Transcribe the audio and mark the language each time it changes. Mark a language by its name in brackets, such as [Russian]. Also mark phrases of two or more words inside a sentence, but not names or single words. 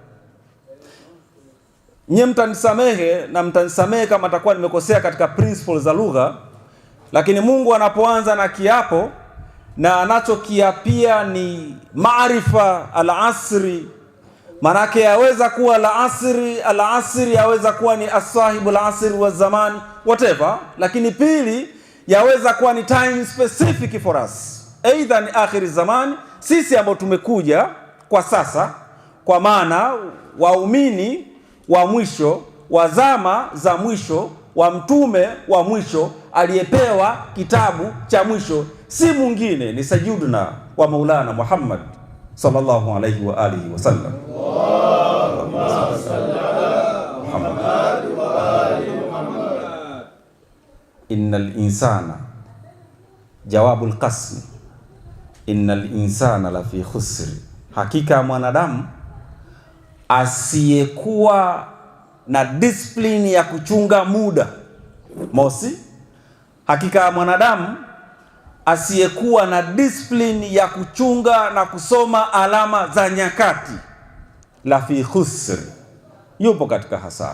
[Swahili] Nyie mtanisamehe na mtanisamehe kama atakuwa nimekosea katika principles za lugha, lakini Mungu anapoanza na kiapo na anachokiapia ni maarifa al-asri, manake yaweza kuwa al-asri yaweza kuwa ni [Arabic] صاحب العصر [Swahili] wa zamani, whatever. Lakini pili, yaweza kuwa ni [English] time specific for us, [Swahili] either ni akhiri zamani, sisi ambao tumekuja kwa sasa, kwa maana waumini wa mwisho wa zama za mwisho wa mtume wa mwisho aliyepewa kitabu cha mwisho, si mwingine ni [Arabic] سيدنا ومولانا محمد صلى الله عليه وآله وسلم. اللهم صل على محمد وآل محمد. إن الإنسان, جواب القسم، إن الإنسان لفي خسر, [Swahili] hakika mwanadamu asiyekuwa na discipline ya kuchunga muda Mosi, hakika ya mwanadamu asiyekuwa na discipline ya kuchunga na kusoma alama za nyakati, [Arabic] لفي خسر, [Swahili] yupo katika hasara.